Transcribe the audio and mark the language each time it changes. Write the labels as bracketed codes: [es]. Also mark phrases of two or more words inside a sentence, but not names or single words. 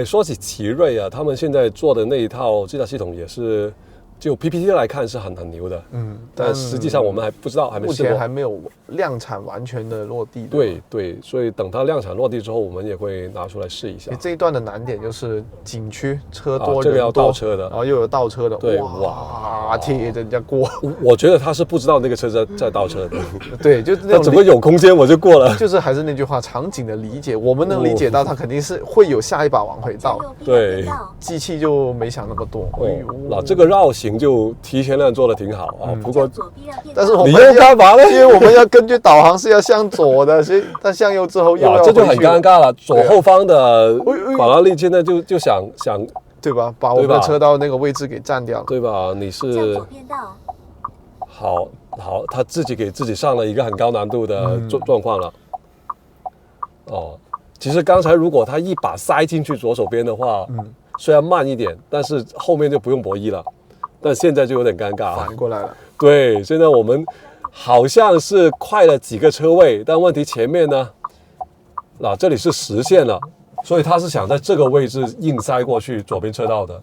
[zh] 說起奇瑞啊，他們現在做的那一套自駕系統也是，就 PPT 來看是很牛的，但實際上我們還不知道，還沒試過，目前還沒有量產完全的落地。對，所以等它量產落地之後，我們也會拿出來試一下。這一段的難點就是景區車多人多，這個要倒車的，然後又有倒車的，對，哇，貼着人家過。我覺得他是不知道那個車在倒車的，對，就那種怎麼有空間我就過了。就是還是那句話，場景的理解，我們能理解到，它肯定是會有下一把往回倒。對，機器就沒想那麼多。那這個繞行就提前量做得挺好啊，不過，但是我們你又幹嘛呢？因為我們要根據導航是要向左的，所以它向右之後又要回去。這就很尷尬了。左後方的法拉利現在就想，對吧？把我們的車道那個位置給佔掉了，對吧？你是好，他自己給自己上了一個很高難度的狀況了。其實剛才如果他一把塞進去左手邊的話，雖然慢一點，但是後面就不用博弈了。但現在就有點尷尬，反過來了。對，現在我們好像是快了幾個車位，但問題前面呢，這裡是實線了，所以他是想在這個位置硬塞過去左邊車道的。